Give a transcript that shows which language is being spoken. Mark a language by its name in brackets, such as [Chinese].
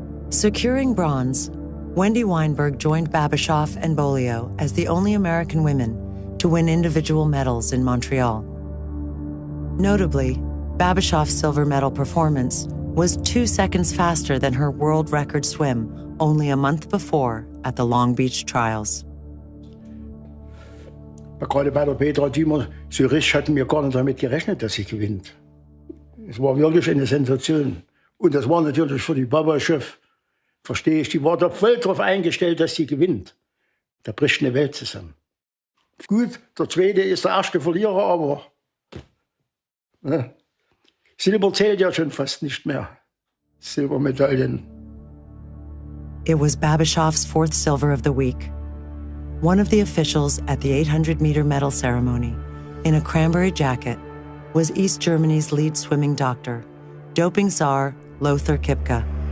[English] Securing bronze, Wendy Weinberg joined Babashoff and Beaulieu as the only American women to win individual medals in Montreal. Notably, Babashoff's silver medal performance was 2 seconds faster than her world record swim only a month before at the Long Beach Trials. [German] Gerade bei der Petra Tümer Zürich hatten wir gar nicht damit gerechnet, dass sie gewinnt. Es war wirklich eine Sensation. Und das war natürlich für die Babashoff, verstehe ich, die war da voll drauf eingestellt, dass sie gewinnt. Da bricht eine Welt zusammen. Gut, der Zweite ist der erste Verlierer, aber ne, Silber zählt ja schon fast nicht mehr. Silbermedaillen. [English] It was Babashoff's fourth silver of the week. One of the officials at the 800-meter medal ceremony, in a cranberry jacket, was East Germany's lead swimming doctor, doping czar Lothar Kipka.